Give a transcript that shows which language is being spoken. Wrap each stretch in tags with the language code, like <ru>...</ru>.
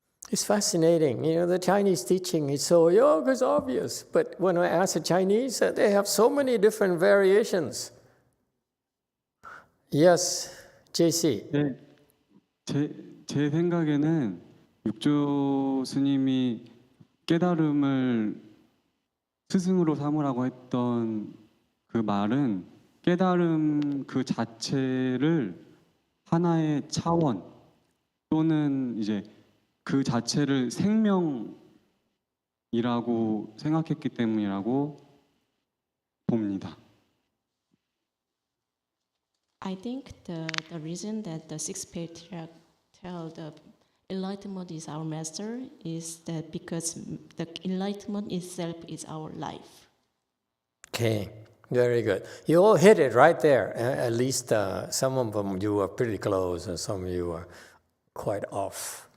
<en>It's fascinating. The Chinese teaching is so, it's obvious. But when I ask the Chinese, they have so many different variations. Yes, JC.</en> <ko>네, 제 생각에는 육조 스님이 깨달음을 스승으로 삼으라고 했던 그 말은 깨달음 그 자체를 하나의 차원 또는 이제 그 자체를 생명이라고 생각했기 때문이라고 봅니다.</ko> <en>I think the reason that the 6th Patriarch tell the Enlightenment is our master is that because the enlightenment itself is our life. Okay, very good. You all hit it right there. At least some of them you were pretty close and some of you were quite off.</en>